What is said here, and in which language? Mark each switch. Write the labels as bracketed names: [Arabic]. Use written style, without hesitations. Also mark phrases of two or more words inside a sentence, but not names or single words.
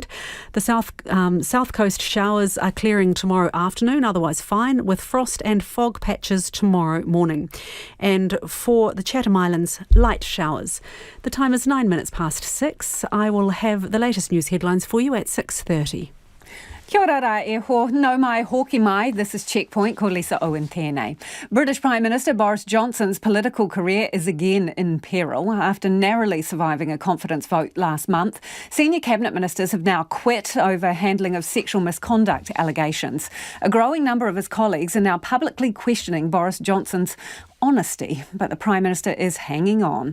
[English] The south coast showers are clearing tomorrow afternoon, otherwise fine, with frost and fog patches tomorrow morning. And for the Chatham Islands, light showers. The time is 9 minutes past 6. I will have the latest news headlines for you at 6:30. [Māori] Kia ora rā e ho, no mai hoki mai. [English] This is Checkpoint, [Māori] ko Lisa Owen tēnei. [English] British Prime Minister Boris Johnson's political career is again in peril after narrowly surviving a confidence vote last month. Senior cabinet ministers have now quit over handling of sexual misconduct allegations. A growing number of his colleagues are now publicly questioning Boris Johnson's honesty, but the Prime Minister is hanging on.